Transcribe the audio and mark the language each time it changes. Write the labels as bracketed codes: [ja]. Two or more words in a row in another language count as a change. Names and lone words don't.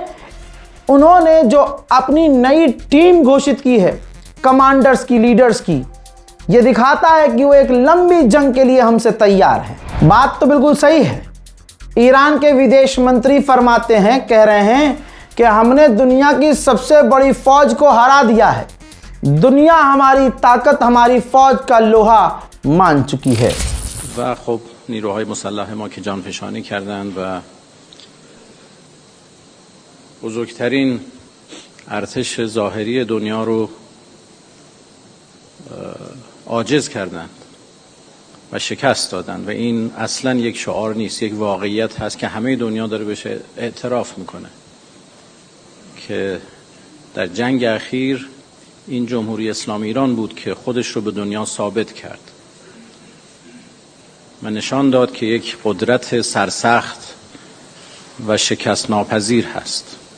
[hi] उन्होंने जो अपनी नई टीम घोषित की है कमांडर्स की, लीडर्स की, ये दिखाता है कि वो एक लंबी जंग के लिए हमसे तैयार हैं। बात तो बिल्कुल सही है। ईरान के विदेश मंत्री फरमाते हैं, कह रहे हैं कि हमने दुनिया की सबसे बड़ी फौज को हरा दिया है। दुनिया हमारी ताकत, हमारी फौज का लोहा मान चुकी है। [fa] و خب نیروهای مسلح ما که جانفشانی کردند و بزرگترین ارتش ظاهری دنیا رو عاجز کردند و شکست دادند و این اصلا یک شعار نیست، یک واقعیت هست که همه دنیا داره بهش اعتراف میکنه که در جنگ اخیر این جمهوری اسلامی ایران بود که خودش رو به دنیا ثابت کرد و نشان داد که یک قدرت سرسخت و شکست ناپذیر هست.